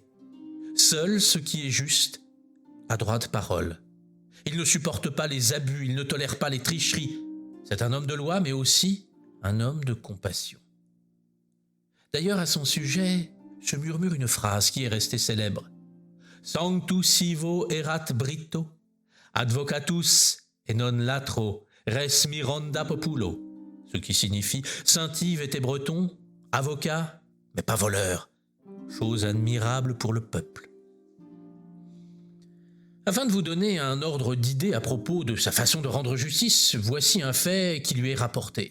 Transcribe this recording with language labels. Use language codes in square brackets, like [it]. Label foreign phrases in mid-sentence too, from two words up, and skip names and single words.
[fr] Seul ce qui est juste a droit de parole. Il ne supporte pas les abus, il ne tolère pas les tricheries. C'est un homme de loi, mais aussi un homme de compassion. D'ailleurs, à son sujet, se murmure une phrase qui est restée célèbre. [la] « Sanctus sivo erat Brito, advocatus et non latro, res miranda populo », [fr] ce qui signifie « Saint-Yves était breton, avocat, mais pas voleur, chose admirable pour le peuple ». Afin de vous donner un ordre d'idée à propos de sa façon de rendre justice, voici un fait qui lui est rapporté.